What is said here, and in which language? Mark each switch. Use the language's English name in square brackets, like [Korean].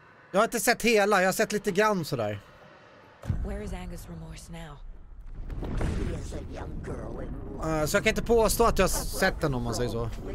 [Swedish] Jag har inte sett hela, jag har sett lite grann sådär. [English] Where is Angus' remorse now? He is a young girl in love. [Swedish] Så jag kan inte påstå att jag har sett den om man säger så.